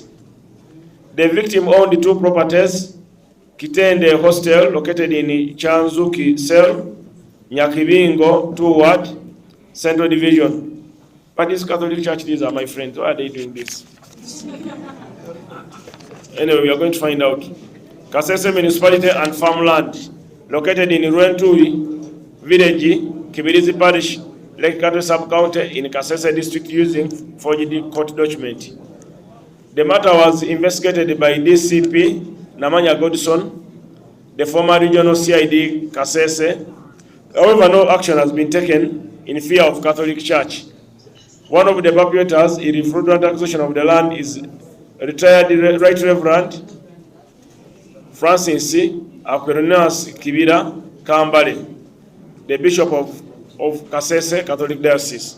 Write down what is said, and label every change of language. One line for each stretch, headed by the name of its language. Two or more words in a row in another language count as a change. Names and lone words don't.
English: The victim owned 2 properties, Kitende Hostel, located in Chanzuki Cell, Nyakibingo, 2 Ward, Central Division. But this Catholic Church, these are my friends. Why are they doing this? Anyway, we are going to find out. Kasese Municipality and Farmland, located in Ruentui Village, Kibirizi Parish, Lake Kato Sub-County in Kasese District using forged court document. The matter was investigated by DCP Namanya Godson, the former regional CID Kasese. However, no action has been taken in fear of Catholic Church. One of the perpetrators in the fraudulent acquisition of the land is retired Right Reverend Francis Aquinas Kibira Kambale, the Bishop of Kasese Catholic Diocese.